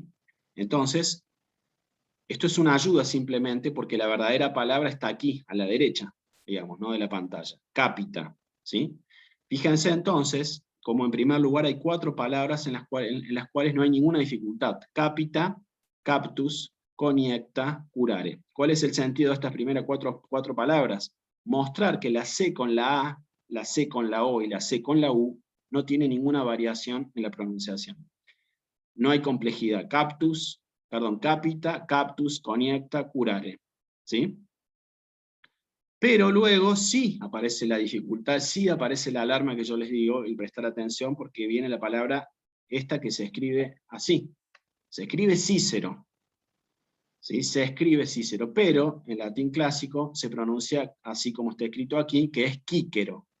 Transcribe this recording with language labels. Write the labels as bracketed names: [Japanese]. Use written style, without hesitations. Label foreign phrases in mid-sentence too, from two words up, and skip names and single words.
[Spanish] Entonces, esto es una ayuda simplemente porque la verdadera palabra está aquí, a la derecha, digamos, ¿no? De la pantalla. Cápita, ¿sí? Fíjense entonces, como en primer lugar hay 4 palabras en las cuales no hay ninguna dificultad. Cápita, [Latin] captus, coniecta, curare. [Spanish] ¿Cuál es el sentido de estas primeras cuatro palabras? Mostrar que la C con la A, la C con la O y la C con la U no tiene ninguna variación en la pronunciación. No hay complejidad. Cápita, [Latin] captus, coniecta, curare. [Spanish] ¿Sí? Pero luego sí aparece la dificultad, sí aparece la alarma que yo les digo, y prestar atención porque viene la palabra esta que se escribe así. Se escribe Cícero. ¿Sí? Se escribe Cícero, pero en latín clásico se pronuncia así como está escrito aquí, que es Quíquero.